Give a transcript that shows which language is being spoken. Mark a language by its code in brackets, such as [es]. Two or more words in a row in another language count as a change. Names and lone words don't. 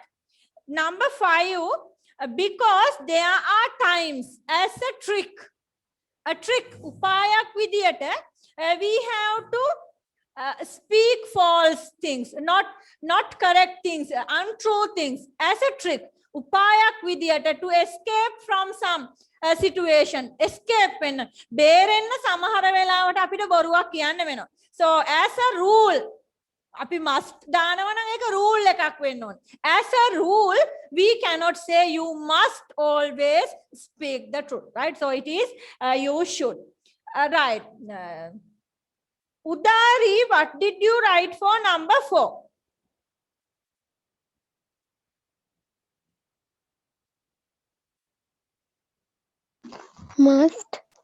[en] Number 5, because there are times as a trick, [si] උපායක් විදියට, [en] we have to speak false things, not correct things, untrue things as a trick, [si] උපායක් විදියට, [en] to escape from some situation, escape [si] වෙන්න බේරෙන්න සමහර වෙලාවට අපිට බොරුවක් කියන්න වෙනවා. [en] So as a rule, [si] අපි must දානවා නම් ඒක rule එකක් වෙන්න ඕනේ. [en] As a rule, we cannot say you must always speak the truth, right? So it is you should. Right. Udari, what did you write for number 4? Must.